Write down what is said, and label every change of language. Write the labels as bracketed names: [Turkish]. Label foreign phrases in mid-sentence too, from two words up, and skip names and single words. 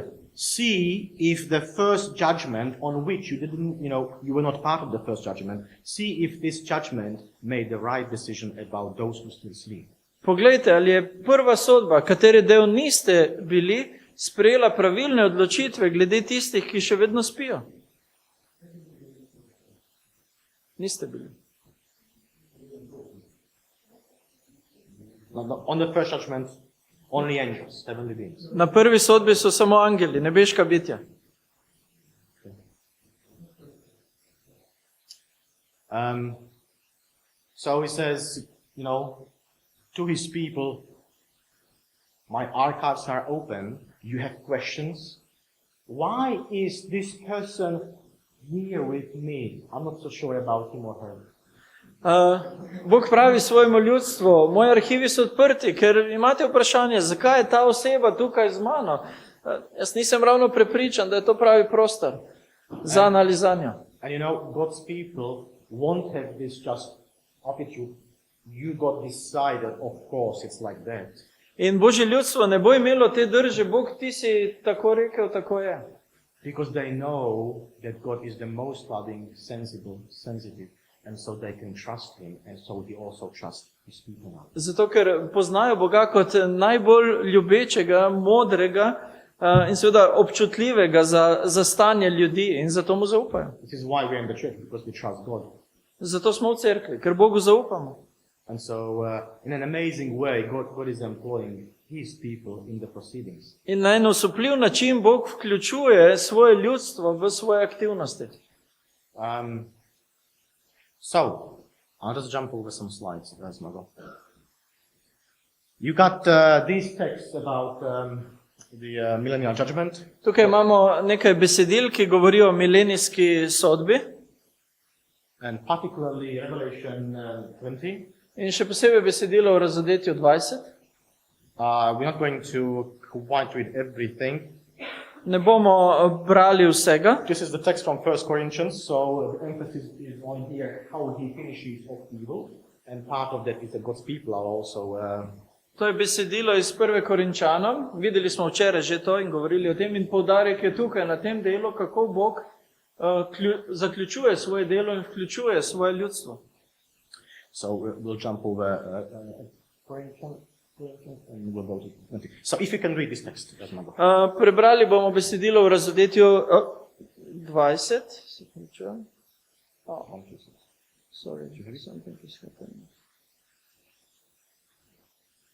[English] See if the first judgment on which you didn't, you were not part of the first judgment, see if this judgment made the right decision about those who still sleep. [Slovenian] Poglejte, ali je prva sodba, katere del niste bili, sprejela pravilne odločitve glede tistih, ki še vedno spijo. Niste bili. [English] On the first judgment, only angels, heavenly beings. [Slovenian] Na prvi sodbi so samo angeli, nebeška bitja. [English] So he says, to his people, my archives are open. You have questions. Why is this person here with me? I'm not so sure about him or her. [Slovenian] Bog pravi svojemu ljudstvu, moji arhivi so odprti, ker imate vprašanje, zakaj je ta oseba tukaj z mano. Jaz nisem ravno prepričan, da je to pravi prostor za analizanjo. [English] And God's people won't have this just attitude. You got decided, of course, it's like that. [Slovenian] In Božje ljudstvo ne bo imelo te drže, Bog, ti si tako rekel, tako je. [English] Because they know that God is the most loving, sensitive, and so they can trust Him, and so they also trust His people now. [Slovenian] Zato, ker poznajo Boga kot najbolj ljubečega, modrega in seveda občutljivega za stanje ljudi in zato mu zaupajo. [English] This is why we're in the church, because we trust God. [Slovenian] Zato smo v cerkvi, ker Bogu zaupamo. [English] And so, in an amazing way, God is employing His people in the proceedings. [Slovenian] In na en osupljiv način Bog vključuje svoje ljudstvo v svoje aktivnosti. [English] So, I'll just jump over some slides as I go. You got these texts about the millennial judgment. [Slovenian] Tukaj imamo nekaj besedil, ki govorijo o milenijski sodbi. [English] And particularly Revelation 20. [Slovenian] In še posebej besedilo o razodetju 20. [English] We're not going to quite read everything. [Slovenian] Ne bomo brali vsega. [English] This is the text from 1 Corinthians, so the emphasis is on here how he finishes off evil, and part of that is that God's people are also. [Slovenian] To je besedilo iz 1. Korinčanom. Videli smo včeraj že to in govorili o tem in poudarek je tukaj na tem delu, kako Bog zaključuje svoje delo in vključuje svoje ljudstvo. [English] So we'll jump over Corinthians and we'll go to 20. So if you can read this text, [Slovenian] prebrali bomo besedilo v razodetju 20. Se pričujem. [English] Sorry, something is happening.